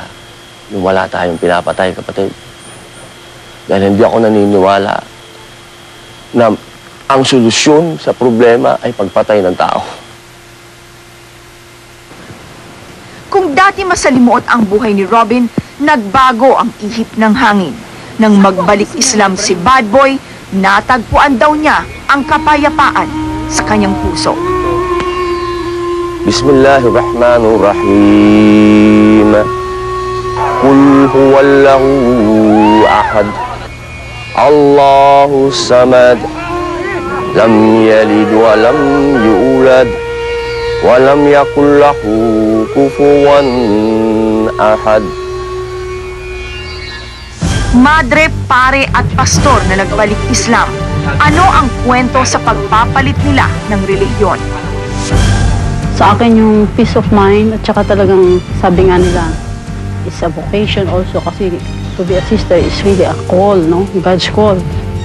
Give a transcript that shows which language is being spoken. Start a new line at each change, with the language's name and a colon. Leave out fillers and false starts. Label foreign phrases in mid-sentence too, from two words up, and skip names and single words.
Filipino: Yung wala tayong pinapatay, kapatid. Dahil hindi ako naniniwala na ang solusyon sa problema ay pagpatay ng tao. Kung dati masalimuot ang buhay ni Robin, nagbago ang ihip ng hangin. Nang magbalik Islam si Bad Boy, natagpuan daw niya ang kapayapaan sa kanyang puso.
Arabic: Bismillahirrahmanirrahim. قل هو الله أحد. الله الصمد لم يلد ولم يولد. ولم يكن له كفوا أحد.
Filipino: Madre, pare at pastor na nagbalik Islam, ano ang kwento sa pagpapalit nila ng relihiyon? Sa akin yung
English: peace of mind
Filipino: at saka talagang sabi nga nila,
English: it's a vocation also kasi to be a sister is really a call, no? God's call.